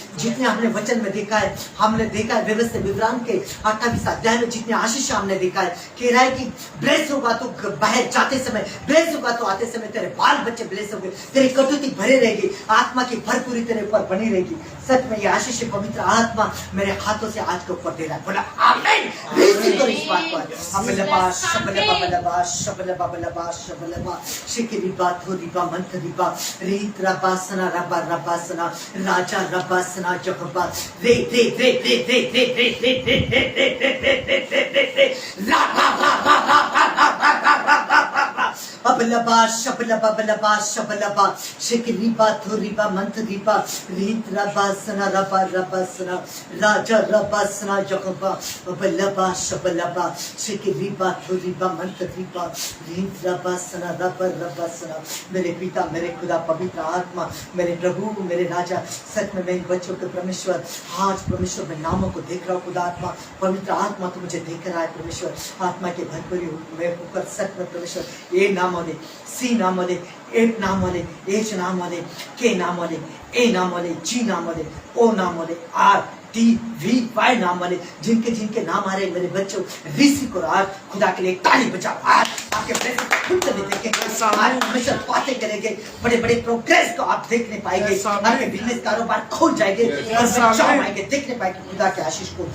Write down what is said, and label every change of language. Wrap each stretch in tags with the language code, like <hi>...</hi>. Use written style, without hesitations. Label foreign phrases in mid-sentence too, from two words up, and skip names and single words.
<hi>जितने हमने वचन में देखा है, हमने देखा है व्यवस्था विवरण के 28 अध्याय में जितने आशीष हमने देखा है, कह रहा है कि ब्लेस होगा तो बाहर जाते समय, ब्लेस होगा तो आते समय तेरे बाल बच्चे ब्लेस होंगे, तेरी कटौती भरे रहेगी, आत्मा की भरपूरी तेरे ऊपर बनी रहेगी। सच में ये आशीष पवित्र आत्मा मेरे हाथों से आज के ऊपर दे रहा है। बोला आमीन। रिसीव करो इस बात को। अबलबा शबलबा बलबा शबलबा बलबा शबलबा शिकरी बात हो रिबा मंथ रिबा रीत रबासना रबा रबासना राजा रबासना जगबा रे रे रे रे रे रे रे रे रे रे रे रे ला ला ला ला ला ला अबलबा शबलबा बलबा शबलबा शिकरी बात हो रिबा मंथ रिबा रीत रबासना रबा रबासना राजा रबासना जगबा अबलबा शबलबा शिकरी बात हो रिबा मंथ रिबा रीत रबासना रबा रबासना। मेरे पिता, मेरे खुदा, पवित्र आत्मा, मेरे प्रभु, मेरे राजा, सच में मैं बच्चों के परमेश्वर, आज परमेश्वर मैं नामों को देख रहा हूँ। खुदा आत्मा, पवित्र आत्मा तो मुझे देख रहा है परमेश्वर। आत्मा के भरपूरी में ऊपर सच में परमेश्वर ए नामोले, सी नामोले, एट नामोले, एच नामोले, के नामोले, ए नामोले, जी नामोले, ओ नामोले, आर टी वी वाई नाम वाले जिनके जिनके नाम आ रहे मेरे बच्चों, ऋषि को आज खुदा के लिए ताली बजाओ। आज आपके देखेंगे, आज हमेशा बातें करेंगे, बड़े बड़े प्रोग्रेस को आप देखने पाएंगे, आपके बिजनेस कारोबार खोल जाएंगे और आएंगे, देखने पाएंगे खुदा के आशीष को।</hi>